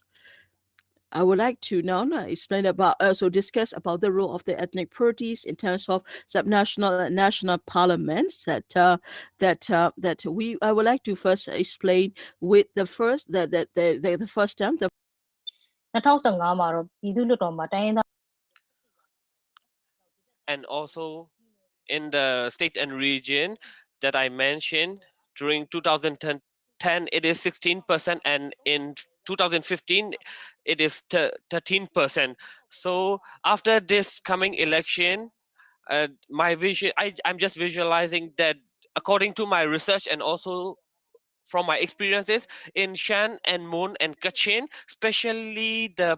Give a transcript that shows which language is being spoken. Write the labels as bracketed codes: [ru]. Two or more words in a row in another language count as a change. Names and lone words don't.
[en] I would like to now explain discuss about the role of the ethnic parties in terms of subnational and national parliaments. I would like to first explain with the first term. [my] 2015 မှာတော့ပြည်သူ့လွှတ်တော်မှာတိုင်းရင်းသား [en] And also in the state and region that I mentioned, during 2010 it is 16%, and in 2015 it is 13%. So after this coming election, my vision, I'm just visualizing that according to my research and also from my experiences in Shan and Mon and Kachin, especially